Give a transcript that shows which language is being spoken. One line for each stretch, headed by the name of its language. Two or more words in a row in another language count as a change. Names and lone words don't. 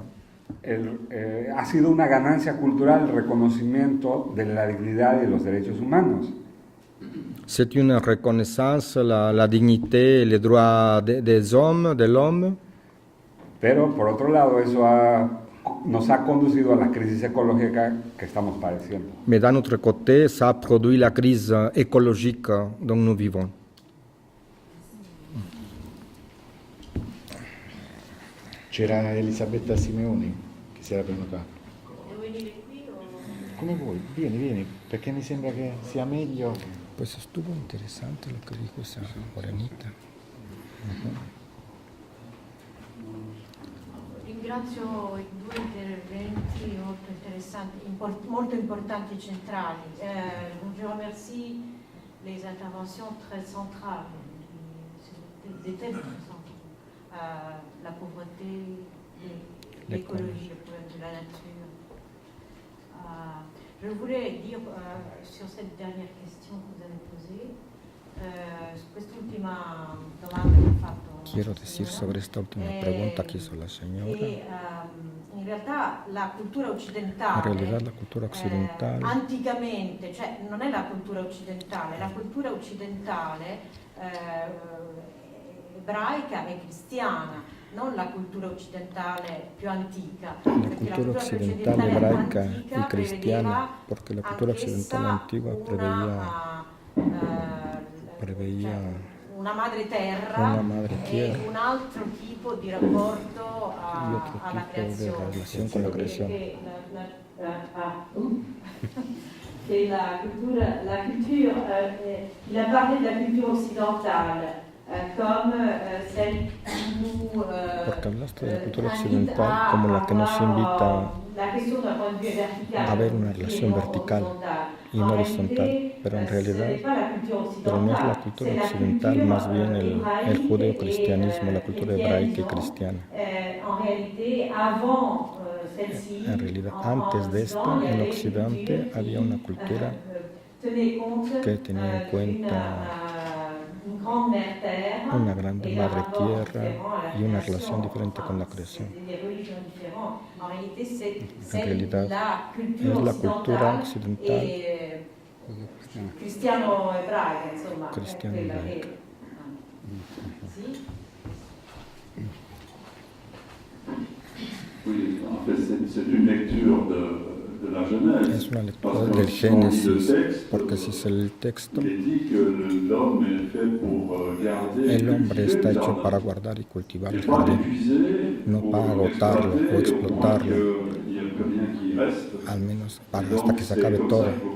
Spanish: Ha sido una ganancia cultural el reconocimiento de la dignidad y de los derechos humanos.
French: C'est une reconnaissance, la dignité, les droits des hommes, de l'homme.
Spanish: Pero por otro lado, eso nos ha conducido a la crisis ecológica que estamos padeciendo.
French: Mais d'un autre côté, ça a produit la crise écologique dont nous vivons.
Italian: C'era Elisabetta Simeoni che si era prenotata. Devo venire qui o... Come vuoi, vieni, perché mi sembra che sia meglio.
Spanish: Pues estuvo interesante lo que dijo esa morenita.
Italian: Ringrazio i due interventi molto interessanti, molto importanti e centrali.
French: Je remercie les interventions très centrales, des thèmes très centraux. La pauvreté, l'écologie, le problème de la nature. Je voulais dire sur cette dernière question que vous avez posée,
Italian: quest'ultima domanda che ha fatto.
Spanish: Quiero decir sobre esta última pregunta que hizo la señora.
Italian: In realtà la cultura occidentale,
Spanish: En realidad la cultura occidental,
Italian: anticamente, cioè non è la cultura occidentale, la cultura occidentale ebraica e cristiana, non la cultura occidentale più antica.
Spanish: la cultura occidental hebraica y cristiana, porque la cultura occidental antigua preveía
Italian: una madre terra e un altro tipo di rapporto alla creazione.
Spanish: Relación con la creación.
French: Et la culture, il a parlé de la culture occidentale comme celle qui nous
Spanish: Porque hablaste de la cultura occidental como la que nos invita a ver una relación vertical y no horizontal, pero en realidad no es la cultura occidental, más bien el judeo-cristianismo, la cultura hebraica y cristiana. En realidad, antes de esto, en Occidente había una cultura que tenía en cuenta una grande madre tierra y una relación diferente con la creación. En realidad es la cultura occidental
Italian: cristiano-ebraica, insomma.
Spanish: cristiano-hebraica.
French: Oui, en fait, c'est une lecture de la Genèse.
Spanish: Es una lectura del Génesis, porque si es el texto, el hombre está hecho para guardar y cultivar el jardín, no para agotarlo o explotarlo, al menos hasta que se acabe todo.